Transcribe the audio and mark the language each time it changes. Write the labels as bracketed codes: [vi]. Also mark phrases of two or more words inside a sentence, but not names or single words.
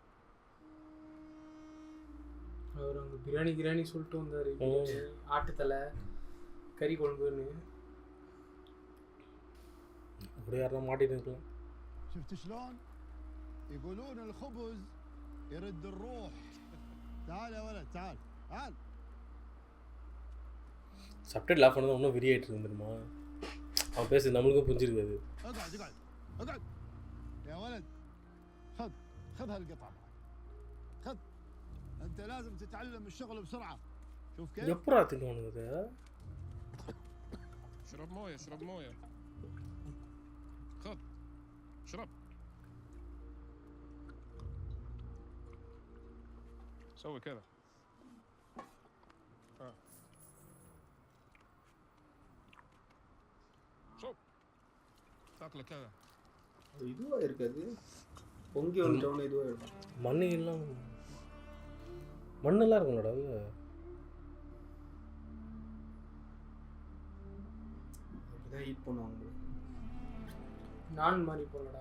[ta] அவர் அங்கே பிரியாணி சொல்லிட்டு வந்தார். ஆட்டுத்தலை கறி குழம்புன்னு அப்படி யாரெல்லாம் மாட்டிட்டு இருக்கலாம். [ar] شفت شلون؟ يقولون الخبز يرد الروح. تعال يا ولد تعال تعال. [en] subtitle off [ta] பண்ணது இன்னும் வெறியாயிட்டு இருந்துருமா? அவன் பேச நம்மளுக்கும் புரிஞ்சிருக்காது. [ar] اقعد اقعد اقعد يا ولد. خذ خذ هالقطعة خذ. انت لازم تتعلم الشغل بسرعة. شوف كيف؟ [ta] எப்படா தின்னுவானுங்க இதை؟ [ar] اشرب مويه اشرب مويه. خذ اشرب. سوي كذا. شوف تاكله كذا. [ta] இதுவா இருக்காது, பொங்கி வந்துட்டோன்னு இதுவா இருக்கும். மண்ணெல்லாம் மண்ணெல்லாம் இருக்கும்லடா அது. அப்படிதான் ஹீட் பண்ணுவாங்க. நான் மாதிரி போலடா.